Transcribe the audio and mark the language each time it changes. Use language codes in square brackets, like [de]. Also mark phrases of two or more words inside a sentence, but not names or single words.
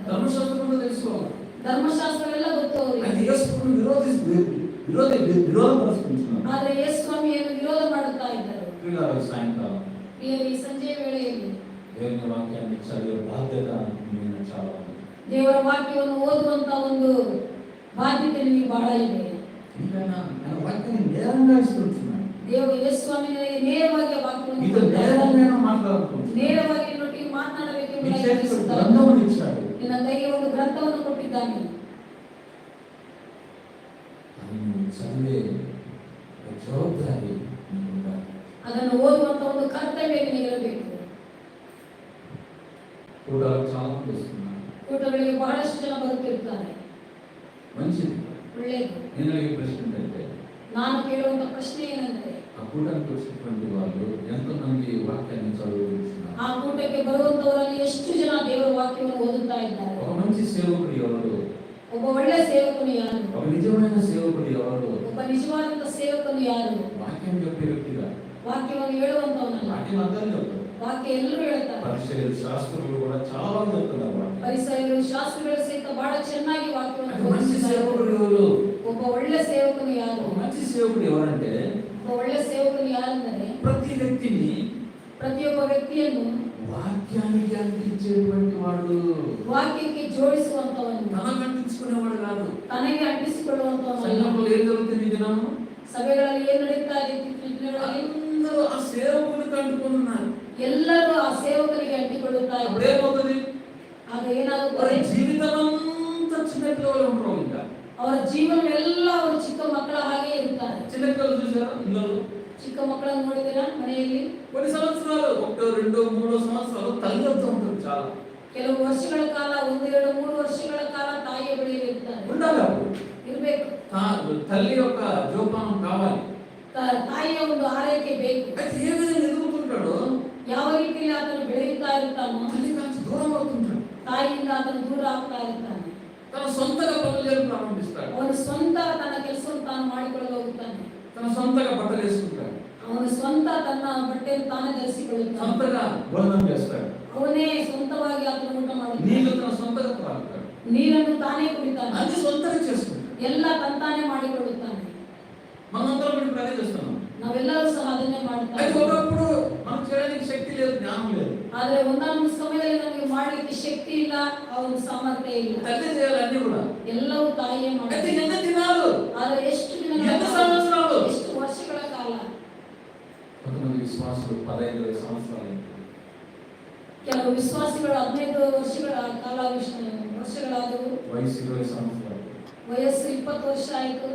[te] ధర్మశాస్త్రంలో తెలుసుకోవాలి. [kn] ಧರ್ಮಶಾಸ್ತ್ರವೆಲ್ಲ ಗೊತ್ತು ಅವರಿಗೆ. [te] అయితే యేసును విరోధపరుచుకుంటున్నారు. [kn] ಆದರೆ ಯೇಸು ಸ್ವಾಮಿಯನ್ನು ವಿರೋಧ ಮಾಡುತ್ತಾ ಇದ್ದರು. [te] పిల్లలు సాయంకాలం [kn] ಈ ಸಂಜೆ ವೇಳೆಯಲ್ಲಿ [te] దేవుని వాక్యాన్ని చదివే బాధ్యత నేను చాలా ఉంది. [kn] ದೇವರ ವಾಕ್ಯವನ್ನು ಓದುವಂತ ಒಂದು ಬಾಧ್ಯತೆ ನಿಮಗೆ ಬಹಳ ಇದೆ. [te] ఎందుకన్నా ఆయన వాక్యాన్ని నేరంగా ఇస్తున్నాడు. [kn] ದೇವರು ಯೇಸು ಸ್ವಾಮಿ ನನಗೆ ನೇರವಾಗಿ ವಾಕ್ಯವನ್ನು [te] మీతో నేరంగా మాట్లాడుతున్నాడు. [kn] ನೇರವಾಗಿ ನಿನ್ನೊಟ್ಟಿಗೆ ಮಾತನಾಡಬೇಕು [te] మీ [kn] ಎಂಬುದಾಗಿ [te] చేతికి [kn] ಬಯಸುತ್ತಾನೆ. [te] గ్రంథమును ఇచ్చాడు. [kn] ನಿನ್ನ ಕೈಗೆ ಒಂದು ಗ್ರಂಥವನ್ನು ಕೊಟ್ಟಿದ್ದಾನೆ. [te] అది నువ్వు చదివే ఒక జవాబారి నీకు ఉండాలి. [kn] ಅದನ್ನು ಓದುವಂತ ಒಂದು ಕರ್ತವ್ಯ ನಿನಗಿರಬೇಕು. [te] కూటాలకు చాలా మంది వస్తున్నారు. [kn] ಕೂಟಗಳಿಗೆ ಬಹಳಷ್ಟು ಜನ ಬರುತ್ತಿರ್ತಾರೆ. [te] మంచిది. [kn] ಒಳ್ಳೆಯದು. [te] నేను అడిగే ప్రశ్న ఏంటంటే, [kn] ನಾನು ಕೇಳುವಂತ ಪ್ರಶ್ನೆ ಏನೆಂದರೆ, [te] ఆ కూటానికి వచ్చినటువంటి వాళ్ళు ఎంతమంది వాక్యాన్ని చదువుతున్నారు? [kn] ಆ ಕೂಟಕ್ಕೆ ಬರುವಂತವರಲ್ಲಿ ಎಷ್ಟು ಜನ ದೇವರ ವಾಕ್ಯವನ್ನು ಓದುತ್ತಾ ಇದ್ದಾರೆ? [te] ఒక మంచి సేవకుడు ఎవరు? [kn] ಒಬ್ಬ ಒಳ್ಳೆ ಸೇವಕನು ಯಾರು? [te] ఒక నిజమైన సేవకుడు ఎవరు? [kn] ಒಬ್ಬ ನಿಜವಾದಂತ ಸೇವಕನು ಯಾರು? [te] వాక్యం చెప్పే వ్యక్తిగా. [kn] ವಾಕ್ಯವನ್ನು ಹೇಳುವಂತವನಲ್ಲ. [te] వాక్యం అందరూ చెప్తారు. [kn] ವಾಕ್ಯ ಎಲ್ಲರೂ ಹೇಳ್ತಾರೆ. [te] పరిచయులు, శాస్త్రులు కూడా చాలా చెప్తున్నారు వాక్యం. [kn] ಪರಿಸರರು, ಶಾಸ್ತ್ರಿಗಳು ಸಹಿತ ಬಹಳ ಚೆನ್ನಾಗಿ ವಾಕ್ಯವನ್ನು [te] అది మంచి సేవకుడు [kn] ಬೋಧಿಸುತ್ತಾರೆ. [te] ఎవరు? [kn] ಒಬ್ಬ ಒಳ್ಳೆ ಸೇವಕನು ಯಾರು? [te] ఒక మంచి సేవకుడు ఎవరంటే, [kn] ಒಬ್ಬ ಒಳ್ಳೆ ಸೇವಕನು ಯಾರೆಂದರೆ, [te] ప్రతి వ్యక్తిని [kn] ಪ್ರತಿಯೊಬ್ಬ ವ್ಯಕ್ತಿಯನ್ನು [te] వాక్యానికి అంటించేటువంటి వాడు. [kn] ವಾಕ್ಯಕ್ಕೆ ಜೋಡಿಸುವಂತವನು, [te] తనకు అంటించుకునేవాడు కాదు. [kn] ತನಗೆ ಅಂಟಿಸಿಕೊಳ್ಳುವಂತವನು. [te] సంఘంలో ఏం జరుగుతుంది ఈ దినము? [kn] ಸಭೆಗಳಲ್ಲಿ ಏನು ನಡೀತಾ ಇದೆ? ದಿನಗಳಲ್ಲಿ [te] అందరూ ఆ సేవకునికి అంటుకున్నారు. [kn] ಎಲ್ಲರೂ ಆ ಸೇವಕರಿಗೆ ಅಂಟಿಕೊಳ್ಳುತ್ತಾ ಇದ್ದಾರೆ. [te] అప్పుడేమవుతుంది? [kn] ಆಗ [te] వారి [kn] ಏನಾಗುತ್ತದೆ? [te] జీవితం అంతా చిన్నపిల్లలు ఉంటారు. ఇంకా [kn] ಅವರ ಜೀವನವೆಲ್ಲ ಅವರು ಚಿಕ್ಕ ಮಕ್ಕಳ ಹಾಗೆ ಇರ್ತಾರೆ. [te] చిన్నపిల్లలు చూసారా? ఇళ్ళలో [kn] ಚಿಕ್ಕ ಮಕ್ಕಳನ್ನು ನೋಡಿದಿರಾ? ಮನೆಯಲ್ಲಿ [te] కొన్ని సంవత్సరాలు, 1, 2, 3 సంవత్సరాలు తల్లితో ఉంటుంది. చాలా [kn] ಕೆಲವು ವರ್ಷಗಳ ಕಾಲ, 1, 2, 3 ವರ್ಷಗಳ ಕಾಲ ತಾಯಿಯ ಬಳಿಯಲ್ಲಿ ಇರ್ತಾರೆ. [te] ఉండాలి. అప్పుడు [kn] ಇರಬೇಕು. [te] తల్లి యొక్క జోపానం కావాలి. [kn] ತಾಯಿಯ ಒಂದು ಆರೈಕೆ ಬೇಕು. [te] అయితే ఏ విధంగా ఎదుగుతుంటాడో, [kn] ಯಾವ ರೀತಿಯಲ್ಲಿ ಆತನು ಬೆಳೆಯುತ್ತಾ ಇರ್ತಾನೋ, [te] తల్లి కాచి దూరం అవుతుంటాడు. [kn] ತಾಯಿಯಿಂದ ಆತನು ದೂರ ಆಗ್ತಾ ಇರ್ತಾನೆ. [te] తన సొంతగా పనులు చేయడం ప్రారంభిస్తాడు. [kn] ಅವನು ಸ್ವಂತ ತನ್ನ ಕೆಲಸವನ್ನು ತಾನು ಮಾಡಿಕೊಳ್ಳಲು ಹೋಗುತ್ತಾನೆ. [te] తన సొంతగా బట్టలు వేసుకుంటాడు. [kn] ಅವನು ಸ್ವಂತ ತನ್ನ ಬಟ್ಟೆಯನ್ನು ತಾನೇ ಧರಿಸಿಕೊಳ್ಳುತ್ತಾನೆ. [te] సొంతగా భోజనం చేస్తాడు. [kn] ಅವನೇ ಸ್ವಂತವಾಗಿ ಆತನು ಊಟ [te] నీళ్ళు [kn] ಮಾಡುತ್ತಾನೆ. [te] తన సొంతగా తాగుతాడు. [kn] ನೀರನ್ನು ತಾನೇ ಕುಡಿತಾನೆ. [te] అన్ని సొంతంగా చేసుకుంటాడు. [kn] ಎಲ್ಲ ತಂತಾನೇ ಮಾಡಿಕೊಳ್ಳುತ್ತಾನೆ. [te] మనందరం ఇప్పుడు అదే చేస్తున్నాం. [kn] ನಾವೆಲ್ಲರೂ ಸಹ ಅದನ್ನೇ ಮಾಡ್ತಾ [te] అయితే [kn] ಇದ್ದೀವಿ. [te] ఒకప్పుడు మనం చేయడానికి శక్తి లేదు, జ్ఞానం లేదు. [kn] ಆದ್ರೆ ಒಂದೊಂದು ಸಮಯದಲ್ಲಿ ನಮಗೆ ಮಾಡ್ಲಿಕ್ಕೆ ಶಕ್ತಿ ಇಲ್ಲ, ಆ ಒಂದು ಸಾಮರ್ಥ್ಯ ಇಲ್ಲ. [te] తల్లి చేయాలి అన్ని కూడా. [kn] ಎಲ್ಲವೂ ತಾಯಿಯೇ [te] అయితే [kn] ಮಾಡ್ತಾರೆ. [te] ఎన్ని దినాలు, [kn] ಆದ್ರೆ ಎಷ್ಟು ದಿನಗಳ [te] ఎన్ని [kn] ಕಾಲ, [te] సంవత్సరాలు? [kn] ಎಷ್ಟು ವರ್ಷಗಳ ಕಾಲ. [te] కొంతమంది విశ్వాసులు 15 సంవత్సరాలు, [kn] ಕೆಲವು ವಿಶ್ವಾಸಿಗಳು 15 ವರ್ಷಗಳ ವರ್ಷಗಳಾದವು. [te] వయసు 20 సంవత్సరాలు, [kn] ವಯಸ್ಸು 20 ವರ್ಷ ಆಯ್ತು.